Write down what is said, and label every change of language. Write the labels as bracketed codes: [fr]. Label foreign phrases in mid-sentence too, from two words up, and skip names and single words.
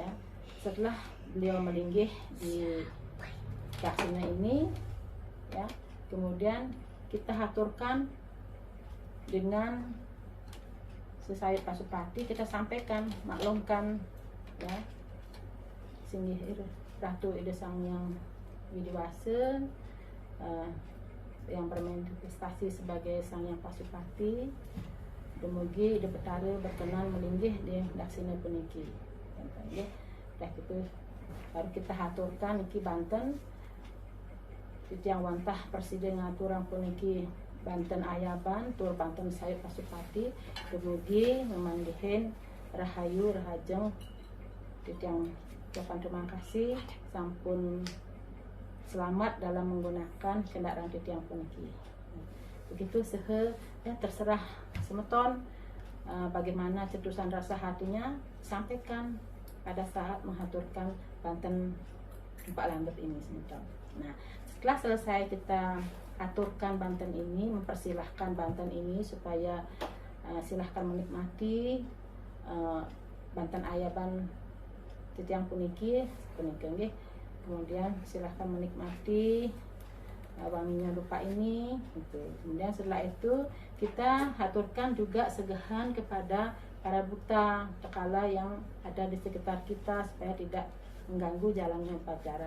[id] Setelah beliau melinggih di Daksina ini ya, kemudian kita haturkan dengan Sesayat Pasupati, kita sampaikan, maklumkan ya, singgih Ratu Ide Sang Hyang Widiwasa yang bermanifestasi sebagai Sang Hyang Pasupati, [ban] dumugi Ide Batara berkenan melinggih di Daksina puniki. [id] Dah gitu baru kita haturkan [ban] iki Banten titiang wantah presiden ngaturang puniki Banten Ayaban tur Banten Sayat Pasupati, dumugi memanggihin rahayu rahajeng titiang [id] ucapan terima kasih sampun selamat dalam menggunakan kendaraan titiang puniki. Begitu ya, terserah semeton bagaimana cetusan rasa hatinya, sampaikan pada saat menghaturkan Banten Tumpak Langgep ini semeton. Nah, setelah selesai kita aturkan Banten ini, mempersilahkan Banten ini supaya silahkan menikmati Banten Ayaban [ban] titiang puniki nggih. [id] Kemudian silahkan menikmati wanginya dupa ini gitu. Kemudian setelah itu kita haturkan juga segahan kepada para buta tekala yang ada di sekitar kita supaya tidak mengganggu jalannya upacara.